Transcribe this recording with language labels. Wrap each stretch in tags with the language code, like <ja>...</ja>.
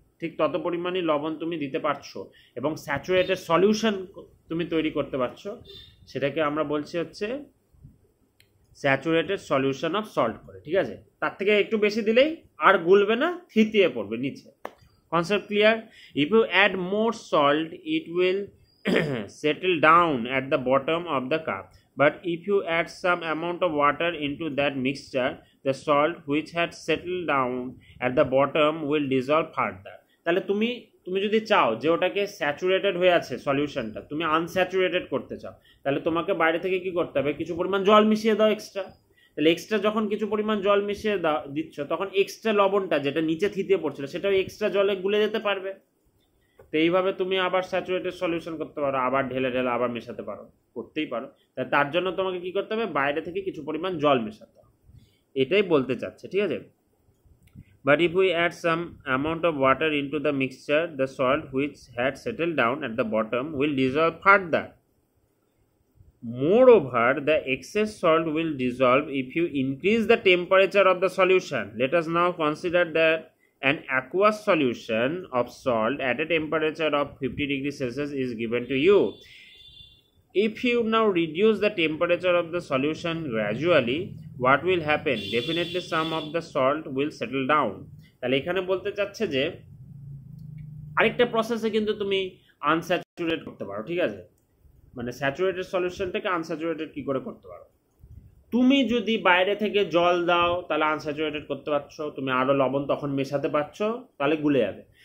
<bn>ঠিক তত পরিমাণই লবণ তুমি দিতে পারছো এবং স্যাচুরেটেড সলিউশন তুমি তৈরি করতে পারছো, সেটাকে আমরা বলছি হচ্ছে স্যাচুরেটেড সলিউশন অফ সল্ট করে, ঠিক আছে। তার থেকে একটু বেশি দিলেই আর গুলবে না, থিতিয়ে পড়বে নিচে। Concept clear?</bn> <en>If you add more salt it will settle down at the bottom of the cup, but if you add some amount of water into that mixture, the salt which had settled down at the bottom will dissolve further.</en> <bn>তাহলে তুমি যদি চাও যে ওটাকে saturated হয়ে আছে সলিউশনটা, তুমি আনস্যাচুরেটেড করতে চাও, তাহলে তোমাকে বাইরে থেকে কি করতে হবে, কিছু পরিমাণ জল মিশিয়ে দাও এক্সট্রা। তাহলে এক্সট্রা যখন কিছু পরিমাণ জল মিশিয়ে দিচ্ছ, তখন এক্সট্রা লবণটা যেটা নিচে থিতিয়ে পড়ছিল সেটাও এক্সট্রা জলে গুলে যেতে পারবে। তো এইভাবে তুমি আবার স্যাচুরেটেড সলিউশন করতে পারো, আবার ঢেলে আবার মেশাতে পারো, করতেই পারো। তার জন্য তোমাকে কি করতে হবে, বাইরে থেকে কিছু পরিমাণ জল মেশাতে হবে, এটাই বলতে চাচ্ছে, ঠিক আছে।</bn> <en>But if we add some amount of water into the mixture, the salt which had settle down at the bottom will dissolve further. Moreover, the excess salt will dissolve if you increase the temperature of the solution. Let us now consider that an aqueous solution of salt at a temperature of 50 degrees Celsius is given to you. If you now reduce the temperature of the solution gradually, what will happen? Definitely some of the salt will settle down.</en> <bn>তাহলে এখানে বলতে চাচ্ছে যে আরেকটা প্রসেসে কিন্তু তুমি আনস্যাচুরেট করতে পারো, ঠিক আছে। মানে স্যাচুরেটেড সলিউশনটাকে আনস্যাচুরেটেড কি করে করতে পারো, তুমি যদি বাইরে থেকে জল দাও তাহলে আনস্যাচুরেটেড করতে পারছো, তুমি আরও লবণ তখন মেশাতে পারছো, তাহলে গুলে যাবে।</bn>